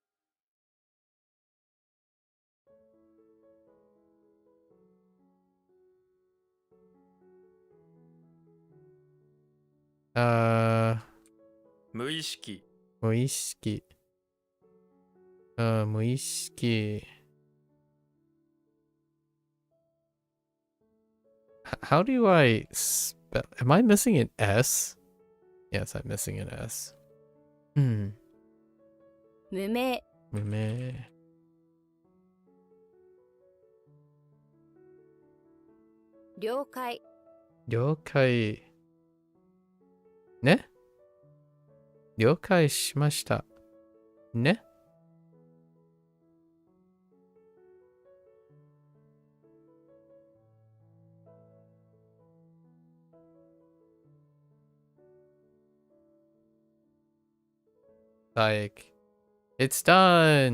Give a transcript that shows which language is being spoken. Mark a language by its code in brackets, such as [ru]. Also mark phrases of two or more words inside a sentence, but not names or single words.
[en] Muishiki. Muishiki. Muishiki. How do I spell? Am I missing an S? Yes, I'm missing an S. [ja] 無名 Meh. 了解了解。ね？了解しました。ね？ [en] Like, it's done!